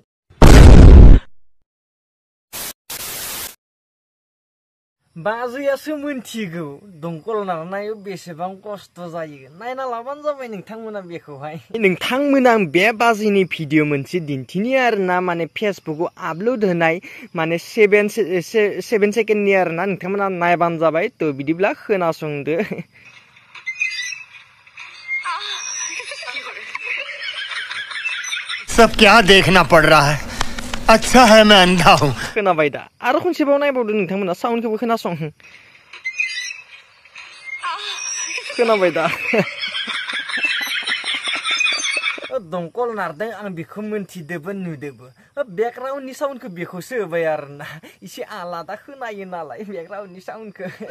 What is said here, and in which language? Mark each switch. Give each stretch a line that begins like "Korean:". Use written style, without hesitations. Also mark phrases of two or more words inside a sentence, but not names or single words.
Bodo: बाजैयासो मोनथिगौ दंखल नारनायाव बेसेबां खस्थ' जायो नायना लाबानो जाबाय नोंथांमोना बेखौहाय नोंथांमोना आं बे बाजैनि भिडिअ मोनसे दिन्थिनि आरोना माने फेसबुकआव आपल'ड होनाय माने 7 सेकेन्डनि आरोना नोंथांमोना नायबानो जाबाय थ' बिदिब्ला खोनासंदो
Hindi: सब क्या देखना पड़ रहा है अच्छा है मैं अंधा हूँ
Bodo: खोनाबाय दा आरो खनसेबाव नायबावदो नोंथांमोना साउन्डखौबो खोनासं खोनाबाय दा दंखल नारदों आं बेखौ मोनथिदोबो नुदोबो बेकग्राउन्डनि साउन्डखौ बेखौसो होबाय आरोना एसे आलादा खोनायो नालाय बेकग्राउन्डनि साउन्डखौ